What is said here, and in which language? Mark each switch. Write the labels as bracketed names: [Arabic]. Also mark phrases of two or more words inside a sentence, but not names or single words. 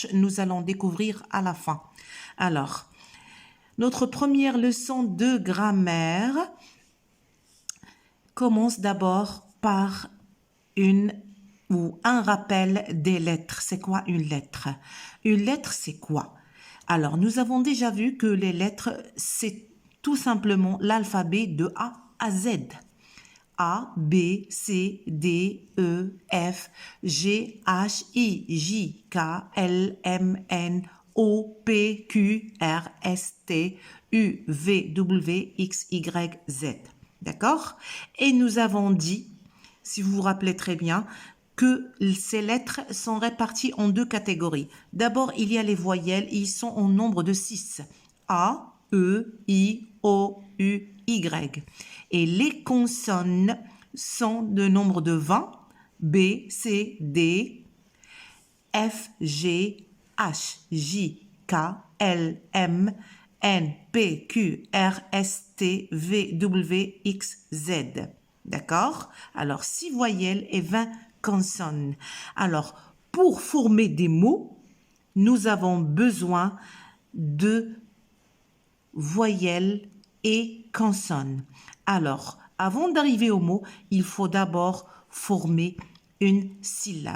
[French] Nous allons découvrir à la fin. Alors, notre première leçon de grammaire commence d'abord par un rappel des lettres. C'est quoi une lettre? Une lettre, c'est quoi? Alors, nous avons déjà vu que les lettres, c'est tout simplement l'alphabet de A à Z. A, B, C, D, E, F, G, H, I, J, K, L, M, N, O, P, Q, R, S, T, U, V, W, X, Y, Z. D'accord? Et nous avons dit, si vous vous rappelez très bien, que ces lettres sont réparties en deux catégories. D'abord, il y a les voyelles, ils sont au nombre de 6. A, E, I, O, U, Y. Et les consonnes sont de nombre de 20. B, C, D, F, G, H, J, K, L, M, N, P, Q, R, S, T, V, W, X, Z. D'accord? Alors, 6 voyelles et 20 consonnes. Alors, pour former des mots, nous avons besoin de voyelles et consonnes. Alors, avant d'arriver au mot, il faut d'abord former une syllabe.